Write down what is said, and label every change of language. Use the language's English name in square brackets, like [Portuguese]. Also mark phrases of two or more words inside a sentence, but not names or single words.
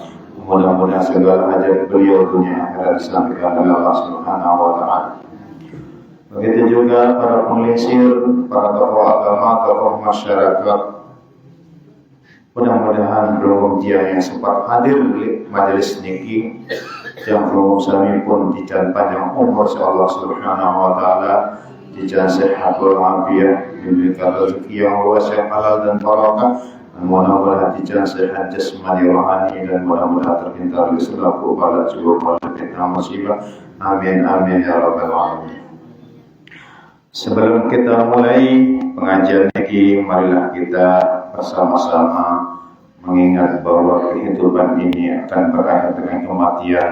[Indonesian] Mudah-mudahan segala hajat beliau dunia akhirat disampaikan oleh Allah [Arabic] سبحانه وتعالى. [Indonesian] Begitu juga para penglingsir, para tokoh agama, tokoh masyarakat. Mudah-mudahan belum dia yang sempat hadir di majelis niki, yang belum sami pun dijan panjang umur Allah [Arabic] سبحانه وتعالى, [Indonesian] dijan sehat walafiat, diberikan rezeki yang luas, yang halal dan barokah. Mudah-mudahan dijan sehat jasmani rohani, dan mudah-mudahan terhindar dari segala bala juga fitnah musibah. [Arabic] آمين آمين يا رب العالمين. [Indonesian] Sebelum kita mulai pengajian ini, marilah kita bersama-sama mengingat bahwa kehidupan ini akan berakhir dengan kematian.